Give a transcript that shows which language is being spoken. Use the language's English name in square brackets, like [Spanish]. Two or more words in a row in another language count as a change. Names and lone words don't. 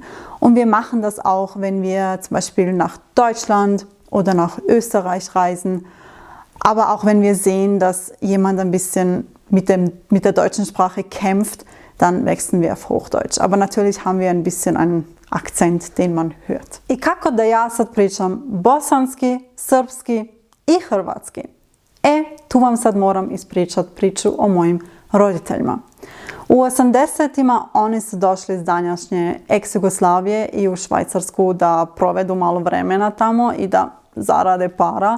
[German] Und wir machen das auch, wenn wir zum Beispiel nach Deutschland oder nach Österreich reisen, aber auch wenn wir sehen, dass jemand ein bisschen mit der deutschen Sprache kämpft, dann wechseln wir auf Hochdeutsch. Aber natürlich haben wir ein bisschen einen Akzent, den man hört. [Serbian] I kako da ja sad pričam bosanski, srpski I hrvatski. Tu vam sad moram ispričati priču o mojim roditeljima. U 80-ima oni su došli iz današnje ex-Jugoslavije i u Švajcarsku da provedu malo vremena tamo i da zarade para.